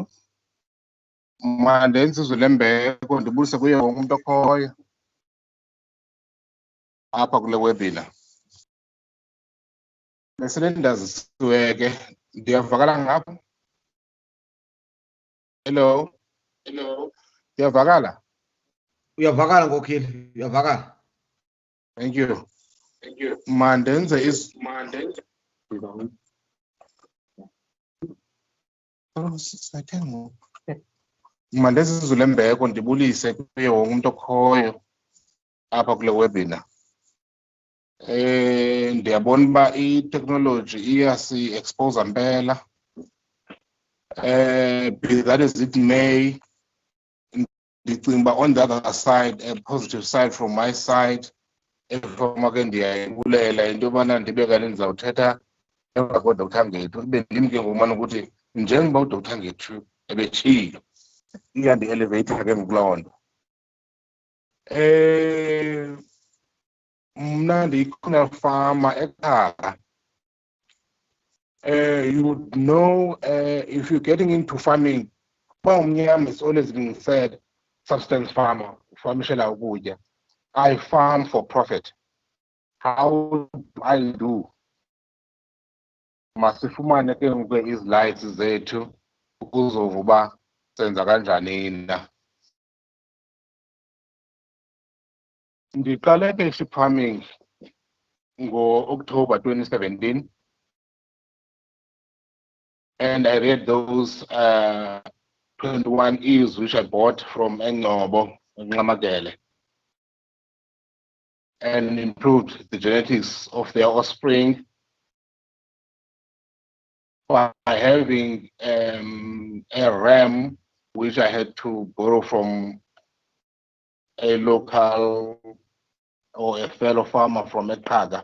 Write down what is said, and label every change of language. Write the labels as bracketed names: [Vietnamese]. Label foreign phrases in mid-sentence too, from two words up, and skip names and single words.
[Xhosa] Mande insizwe lembeko ndibulise kuye wonke umuntu okhoyo apha kule webinar. Besele ndazisiwe ke ndiyavakala ngapha. [English] Hello. Hello. [Xhosa] Ndiyavakala. Uyavakala ngokhile, uyavakala. [English] Thank you. Thank you. [Xhosa] Mandenze is Mandenze insizwe lembeko ndibulise kuye wonke umuntu okhoyo apha kule webinar. Ndiyabona uba i-technology iyasi-expose mpela. [English] Be that as it may, [Xhosa] ndicinga uba [English] on the other side, a positive side from my side, [Xhosa] efama ke ndiyayibulela into yobana ndibe kanti ndizawuthetha emva koDr Ngethu. Ibe ndim ke ngomane ukuthi njengoba uDr Ngethu ebetshilo iyandi-elevate ke ngokuloo nto. Mna ndiyi- [English] Communal farmer [Xhosa] ekhaya. [English] You would know if you're getting into farming, is always being said, substance farmer, [Xhosa] farmishela ukutya. [English] I farm for profit. How do I do? [Xhosa] Masifumane ke ngoku izilights zethu ukuzova uba senza kanjani na. Ndiqale ke [English] sheep farming [Xhosa] ngo-October 2017. [English] And I read those 21 ewes which I bought from Engcobo, Nxamakele, and improved the genetics of their offspring by having a ram which I had to borrow from a local or a fellow farmer from Ekpaga.